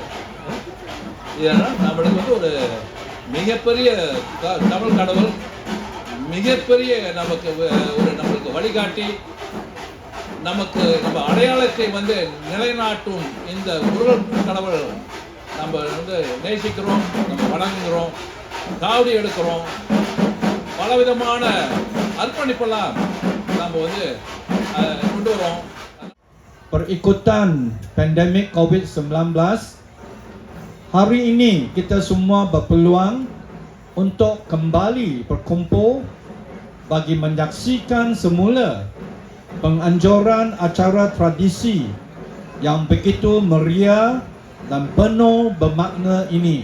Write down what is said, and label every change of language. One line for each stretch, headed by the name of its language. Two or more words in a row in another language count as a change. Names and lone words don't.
Tamil: இதனால் நம்மளுக்கு வந்து ஒரு மிகப்பெரிய தமிழ் கடவுள், மிகப்பெரிய நம்மளுக்கு வழிகாட்டி, நம்ம அடையாளத்தை வந்து நிலைநாட்டும் இந்த முருகன் கடவுள் நம்ம வந்து நேசிக்கிறோம், நம்ம வணங்குகிறோம், காவடி எடுக்கிறோம், பலவிதமான அர்ப்பணிப்பெல்லாம் நம்ம வந்து கொண்டு வரோம்.
Malay: Perikutan pandemik COVID-19, hari ini kita semua berpeluang untuk kembali berkumpul bagi menyaksikan semula penganjuran acara tradisi yang begitu meriah dan penuh bermakna ini.